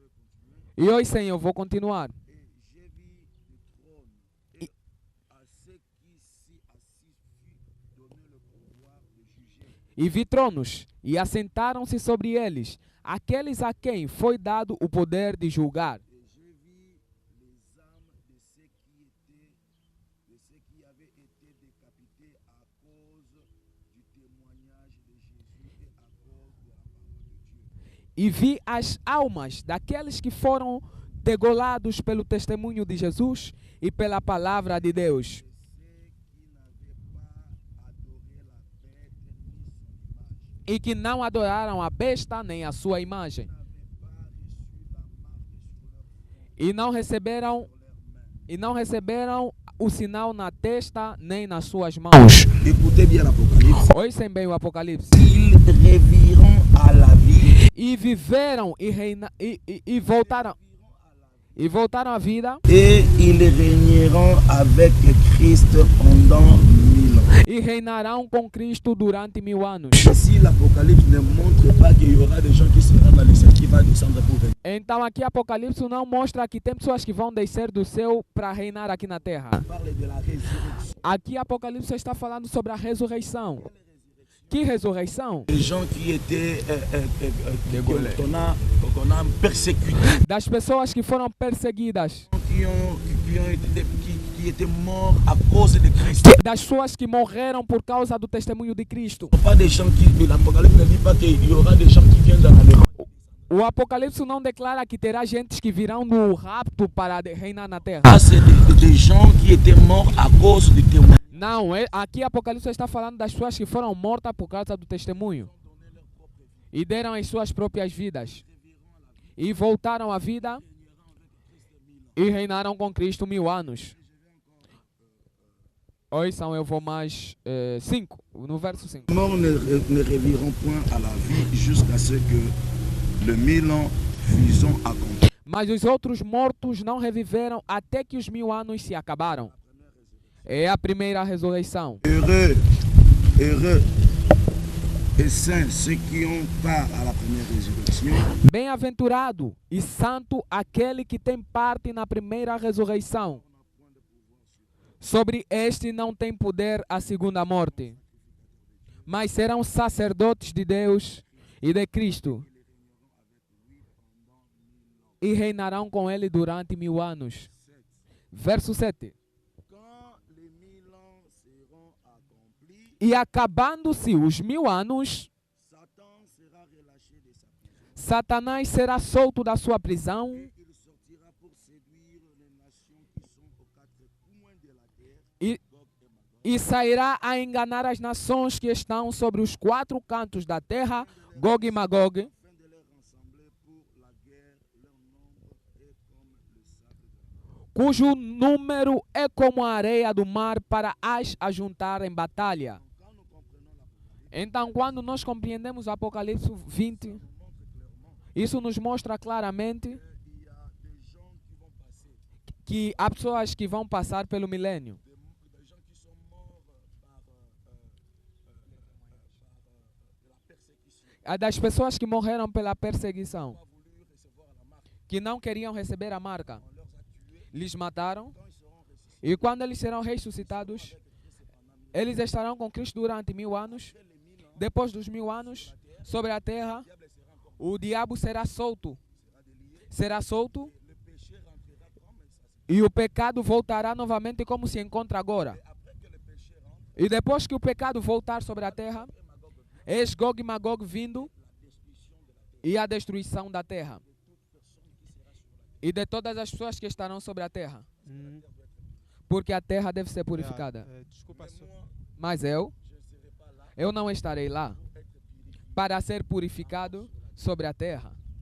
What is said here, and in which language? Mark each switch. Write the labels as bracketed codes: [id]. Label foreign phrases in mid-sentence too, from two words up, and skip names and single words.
[pt] E hoje, Senhor, eu vou continuar. E vi tronos, e assentaram-se sobre eles, aqueles a quem foi dado o poder de julgar. [fr] Et j'ai vu les âmes de ceux qui avaient été décapités à cause du témoignage de Jésus et à cause de la parole de Dieu. [pt] E vi as almas daqueles que foram degolados pelo testemunho de Jesus e pela palavra de Deus. [fr] Et ceux qui n'avaient pas adoré la bête ni son image, [pt] E que não adoraram a besta nem a sua imagem. [fr] n'avaient pas reçu la marque sur leur front, [pt] E não receberam o sinal na testa nem nas suas mãos. [fr] Écoutez bien l'Apocalypse. [pt] Ouçam bem o Apocalipse. [fr] Ils reviront à la vie [pt] E viveram e voltaram à vida [fr] et ils régneront avec Christ pendant 1000 ans. [pt] e reinarão com Cristo durante 1000 anos. [fr] Si l'Apocalypse ne montre pas qu'il y aura des gens qui seront dans les cieux qui vont descendre pour venir. [pt] Então aqui Apocalipse não mostra que tem pessoas que vão descer do céu para reinar aqui na terra. [fr] Il parle de la résurrection. [pt] Aqui Apocalipse está falando sobre a ressurreição. Que ressurreição? [fr] Les gens qui étaient qu'on a persécutés, [pt] Das pessoas que foram perseguidas, [fr] qui étaient morts à cause de Christ. [pt] das pessoas que morreram por causa do testemunho de Cristo. [fr] Ce ne sont pas des gens qui, l'Apocalypse ne dit pas qu'il y aura des gens qui viennent dans les [pt] O Apocalipse não declara que terá gente que virão no rapto para reinar na terra. [fr] Ah, c'est des gens qui étaient morts à cause du témoin. [pt] Não, aqui Apocalipse está falando das pessoas que foram mortas por causa do testemunho. E deram as suas próprias vidas. E voltaram à vida e reinaram com Cristo 1000 anos. Ouçam, eu vou mais 5, no verso 5. [fr] Les morts ne reviront point à la vie jusqu'à ce que le 1000 ans fussent accomplis. [pt] Mas os outros mortos não reviveram até que os 1000 anos se acabaram. É a primeira ressurreição. [fr] Heureux et saints ceux qui ont part à la première résurrection. [pt] Bem-aventurado e santo aquele que tem parte na primeira ressurreição. Sobre este não tem poder a segunda morte, mas serão sacerdotes de Deus e de Cristo e reinarão com ele durante 1000 anos. Verso 7. [fr] Quand les 1000 ans seront accomplis, [pt] E acabando-se os 1000 anos, [fr] Satan sera relâché de sa prison. [pt] Satanás será solto da sua prisão [fr] Il sortira pour séduire les nations qui sont aux quatre coins de la terre, [pt] e, [fr] Gog et Magog, [pt] e sairá a enganar as nações que estão sobre os 4 cantos da terra, Gog e Magog, [fr] afin de les rassembler pour la guerre. Leur nombre est comme le sable de la mer. [pt] cujo número é como a areia do mar para as ajuntar em batalha. [fr] Quand nous comprenons l'Apocalypse, [pt] Então, quando nós compreendemos o Apocalipse 20, [fr] nous montre clairement [pt] isso nos mostra claramente [fr] qu'il y a des gens qui vont passer, [pt] que há pessoas que vão passar pelo milênio. [fr] des gens qui sont morts par la persécution, [pt] Há das pessoas que morreram pela perseguição, [fr] pas voulu recevoir la marque. [pt] que não queriam receber a marca. [fr] On leur a tués. [pt] Lhes mataram [fr] Quand ils seront ressuscités, [pt] e quando eles serão ressuscitados, eles estarão com Cristo durante 1000 anos. Depois dos 1000 anos, sobre a terra, o diabo será solto. Será solto [fr] le péché rentrera comme ça. [pt] e o pecado voltará novamente como se encontra agora. [fr] Après que le péché rentre, [pt] E depois que o pecado voltar sobre a terra, eis Gog e Magog vindo e a destruição da terra. E de todas as pessoas que estarão sobre a terra. Porque a terra deve ser purificada. Desculpa, Mas eu não estarei lá para ser purificado sobre a terra.